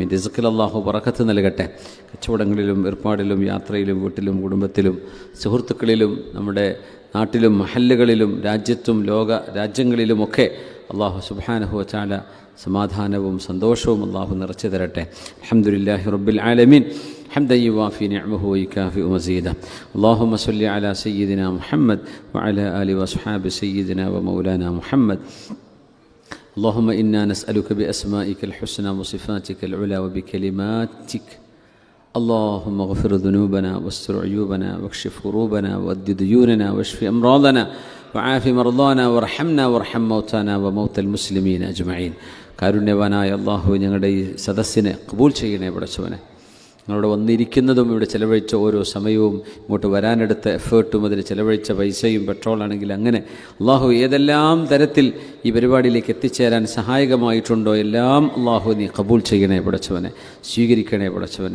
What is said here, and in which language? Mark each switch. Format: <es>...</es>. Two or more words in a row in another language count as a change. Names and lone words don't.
<ml>റിസ്ക്കിൽ അള്ളാഹു ബറക്കത്ത് നൽകട്ടെ. കച്ചവടങ്ങളിലും ഏർപ്പാടിലും യാത്രയിലും വീട്ടിലും കുടുംബത്തിലും സുഹൃത്തുക്കളിലും നമ്മുടെ നാട്ടിലും മഹല്ലുകളിലും രാജ്യത്തും ലോക രാജ്യങ്ങളിലുമൊക്കെ അള്ളാഹു</ml> <ar>سبحانه وتعالى</ar> <ml>സമാധാനവും സന്തോഷവും അള്ളാഹു നിറച്ചു തരട്ടെ.</ml> <ar>الحمد لله رب العالمين. حمدا يوافي نعمه ويكافئ مزيدا. اللهم صل على سيدنا محمد وعلى آله وأصحابه سيدنا ومولانا محمد. اللهم إنا نسألك بأسمائك الحسنى وصفاتك العلى وبكلماتك اللهم اغفر ذنوبنا واستر عيوبنا واكشف كروبنا وأد ديوننا واشف أمراضنا وعاف مرضانا وارحمنا وارحم موتانا وموتى المسلمين أجمعين.</ar> <ml>കാരുണ്യവാനായ അല്ലാഹു ഞങ്ങളുടെ ഈ സദസ്സിനെ ഖബൂൽ ചെയ്യണേ പടച്ചവനെ. ഞങ്ങളോട് വന്നിരിക്കുന്നതും ഇവിടെ ചിലവഴിച്ച ഓരോ സമയവും ഇങ്ങോട്ട് വരാനെടുത്ത എഫേർട്ടും അതിന് ചിലവഴിച്ച പൈസയും പെട്രോളാണെങ്കിൽ അങ്ങനെ അള്ളാഹു ഏതെല്ലാം തരത്തിൽ ഈ പരിപാടിയിലേക്ക് എത്തിച്ചേരാൻ സഹായകമായിട്ടുണ്ടോ എല്ലാം അള്ളാഹു നീ ഖബൂൽ ചെയ്യണേ പടച്ചവനെ, സ്വീകരിക്കണേ പടച്ചവനെ.</ml>